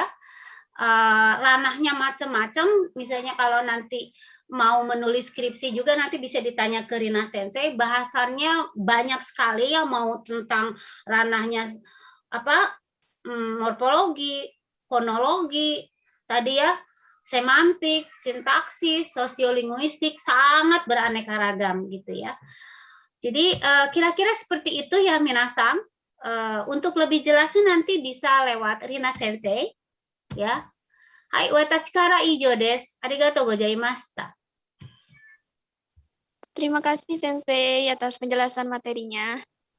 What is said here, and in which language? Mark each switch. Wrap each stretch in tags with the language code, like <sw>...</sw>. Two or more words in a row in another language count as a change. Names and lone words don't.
<id>Ranahnya macam-macam, misalnya kalau nanti mau menulis skripsi juga nanti bisa ditanya ke Rina Sensei, bahasannya banyak sekali ya, mau tentang ranahnya apa morfologi, fonologi, tadi ya semantik, sintaksis, sosiolinguistik, sangat beraneka ragam gitu ya. Jadi kira-kira seperti itu ya minasang. Untuk lebih jelasnya nanti bisa lewat Rina Sensei ya.</id> <ja>Hai, 私から以上です。ありがとうございました.</ja> <id>Terima kasih Sensei atas penjelasan materinya.</id>